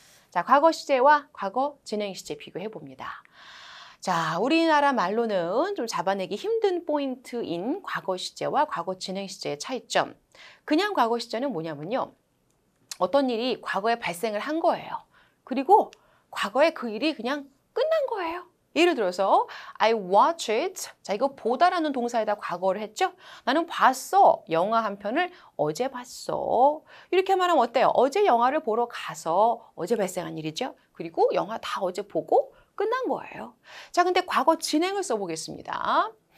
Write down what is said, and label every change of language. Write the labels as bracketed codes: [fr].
[ko] 자, 과거 시제와 과거 진행 시제 비교해 봅니다. 자, 우리나라 말로는 좀 잡아내기 힘든 포인트인 과거 시제와 과거 진행 시제의 차이점. 그냥 과거 시제는 뭐냐면요. 어떤 일이 과거에 발생을 한 거예요. 그리고 과거에 그 일이 그냥 끝난 거예요. 예를 들어서 [en] I watch it. [ko] 자, 이거 보다라는 동사에다 과거를 했죠. 나는 봤어. 영화 한 편을 어제 봤어. 이렇게 말하면 어때요? 어제 영화를 보러 가서 어제 발생한 일이죠. 그리고 영화 다 어제 보고 끝난 거예요. 자, 근데 과거 진행을 써보겠습니다.